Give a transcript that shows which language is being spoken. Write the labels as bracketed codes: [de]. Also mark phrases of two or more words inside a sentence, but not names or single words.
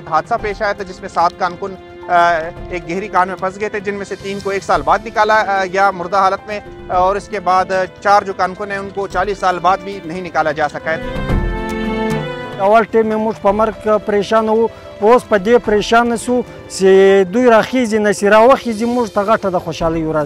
[ur] ایک حادثہ پیش آیا تھا جس میں 7 کارکن ایک گہری کان میں پھنس گئے تھے، جن میں سے 3 کو 1 سال بعد نکالا گیا مردہ حالت میں، اور اس کے بعد 4 جو کارکن ہیں ان کو 40 سال بعد بھی نہیں نکالا جا سکا ہے. [ps] اول ټیم موږ په مرګ پریشان وو، اوس په دې پریشان سو چې دوی راخیږي نه چې راوخیږي موږ ته غټه د خوشحالۍ ورځ.